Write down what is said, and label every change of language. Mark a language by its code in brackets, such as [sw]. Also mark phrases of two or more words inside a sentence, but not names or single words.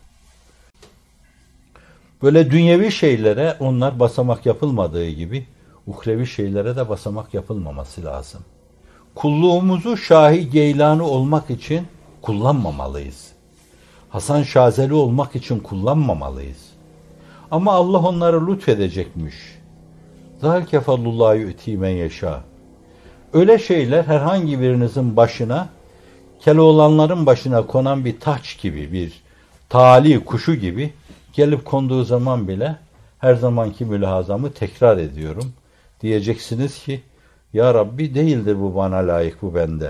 [tr] Böyle dünyevi şeylere onlar basamak yapılmadığı gibi uhrevi şeylere de basamak yapılmaması lazım. Kulluğumuzu Şahi Geylani olmak için kullanmamalıyız. Hasan Şazeli olmak için kullanmamalıyız. Ama Allah onları lütfedecekmiş. [ar] ذَلْكَ فَضْلُ اللّٰهِ يُؤْتِي مَنْ يَشَاءُ. [tr] Öyle şeyler herhangi birinizin başına Keloğlanların başına konan bir taç gibi, bir tali kuşu gibi gelip konduğu zaman bile her zamanki mülahazamı tekrar ediyorum. Diyeceksiniz ki, ya Rabbi değildir bu bana layık, bu bende.